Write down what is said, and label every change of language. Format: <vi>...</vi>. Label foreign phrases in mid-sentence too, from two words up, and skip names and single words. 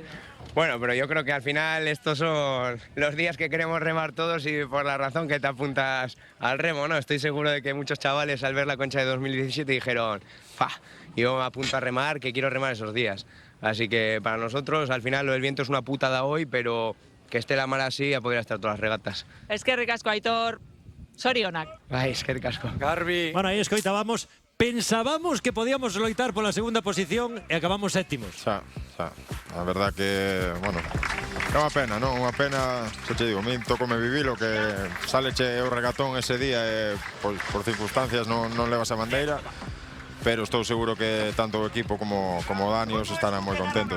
<es>Bueno, pero yo creo que al final estos son los días que queremos remar todos y por la razón que te apuntas al remo, ¿no? Estoy seguro de que muchos chavales al ver la Concha de 2017 dijeron, ¡fa! Yo me apunto a remar, que quiero remar esos días. Así que para nosotros al final lo del viento es una putada hoy, pero que esté la mar así ya podría estar todas las regatas. Es que ricasco, Aitor. Sorionak.</es> <eu>Ai, eskerrik asko. Garbi.</eu> <gl>Bueno, aí escoitábamos. Pensábamos que podíamos loitar pola segunda posición e acabamos séptimos. Xa. A verdad que, bueno, é unha pena, non? Unha pena, xa te digo, a min tocome vivilo, que saleche o regatón ese día e por circunstancias non levas a bandeira, pero estou seguro que tanto o equipo como Dani os estarán moi contentos.</gl>